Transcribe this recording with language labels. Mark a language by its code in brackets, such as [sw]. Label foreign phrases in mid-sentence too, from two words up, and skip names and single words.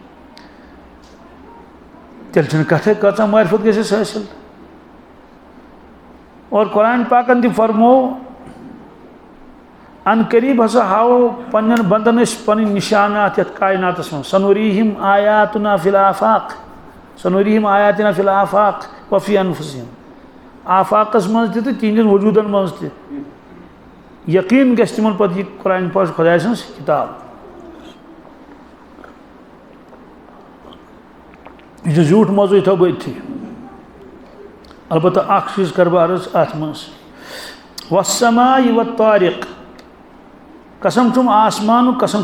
[ks] تیٚلہِ چھنہٕ کتھے کۭژاہ معرفت گژھٮ۪س حٲصِل اور قرآن پاکن تہِ فرمو ان قریب ہسا ہاوو پنن بندن أسۍ پنٕنۍ نشانات یتھ کائناتس منٛز [ar] سنوریہم آیاتنا فی الآفاق سنوریہم آیاتنا فی الآفاق وفی انفسہم [ks] آفاقس منٛز تہِ تہٕ تِہنٛدٮ۪ن وجوٗدن منٛز تہِ یقیٖن گژھِ تِمن پتہٕ یہِ قرآن پاک خۄداے سٕنٛز کِتاب یہِ چھُ زیوٗٹھ موضوٗع یہِ تھاو بہٕ أتھی البتہ اکھ چیٖز کرٕ بہٕ عرض اتھ منٛز [ar] والسماء والطارق [ks] قسم چھُم آسمانُک قسم